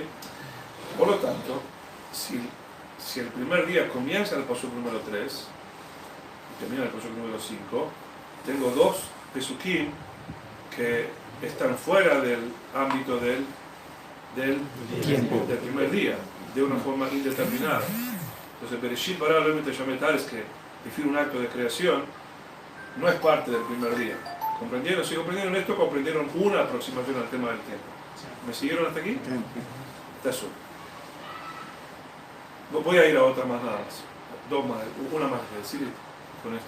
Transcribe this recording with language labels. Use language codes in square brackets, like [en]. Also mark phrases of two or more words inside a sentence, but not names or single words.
[es] Por lo tanto, si el primer día comienza en el pasuk número 3 y termina en el pasuk número 5, tengo 2 pesukim que están fuera del ámbito del primer día, de una forma indeterminada. Entonces, [he] בראשית ברא אלהים את השמים את הארץ, [es] que define un acto de creación, no es parte del primer día. ¿Comprendieron? Si comprendieron esto, comprendieron una aproximación al tema del tiempo. ¿Me siguieron hasta aquí? Está solo. Voy a ir a otra más nada más. 2 más, una más que decir con esto.